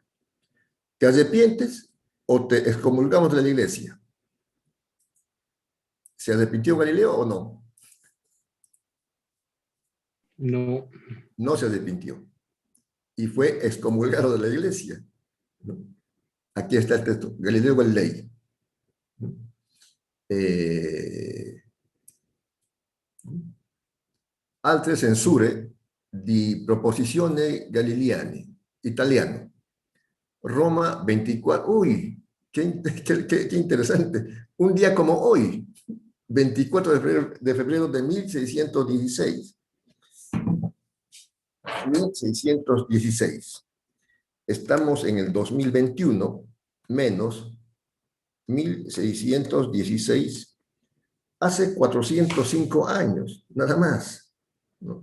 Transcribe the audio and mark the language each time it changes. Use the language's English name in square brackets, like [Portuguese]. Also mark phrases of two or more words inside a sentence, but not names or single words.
[Spanish] ¿Te arrepientes o te excomulgamos de la iglesia? ¿Se arrepintió Galileo o no? No. No se arrepintió. Y fue excomulgado de la iglesia. ¿No? Aquí está el texto. Galileo Galilei. [Italian] Altre censure di proposizione Galiliani, italiano. Roma 24. [Spanish] Uy, qué interesante. Un día como hoy, 24 de febrero de 1616. 1616. Estamos en el 2021, menos 1616, hace 405 años, nada más, ¿no?